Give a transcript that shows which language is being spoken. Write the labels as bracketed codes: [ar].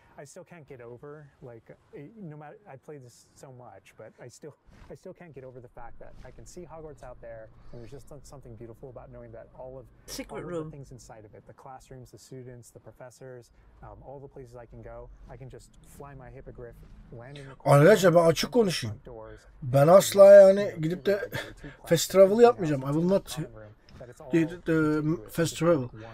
[en] I still can't get over, like, no matter, I play this so much, but I still can't get over the fact that I can see Hogwarts out there, and there's just something beautiful about knowing that all of the things inside of it, the classrooms, the students, the professors, all the places I can go, I can just fly my hippogriff, land in the [tr] Arkadaşlar ben açık konuşayım. Ben asla yani gidip de fast travel yapmayacağım. [en] I will not the fast travel.